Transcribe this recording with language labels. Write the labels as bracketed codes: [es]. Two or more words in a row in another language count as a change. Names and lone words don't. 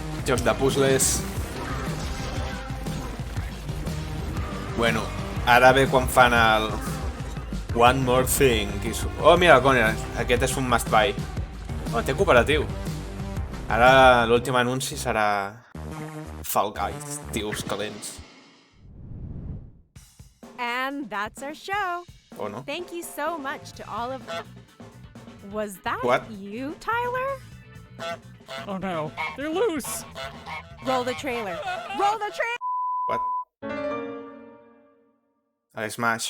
[ca] joc de puzzles. Bueno, ara ve quan fan el One More Thing. Oh, mira, Conner, aquest és un [en] must buy. [ca] Oh, té cooperatiu. Ara l'últim anunci serà Fall Guys, tios calents. [en] And that's our show. Oh, no? Thank you so much to all of... Was that What? you, Tyler? Oh no, they're loose! Roll the trailer. Roll the trailer! What? [ca] A l'Smash.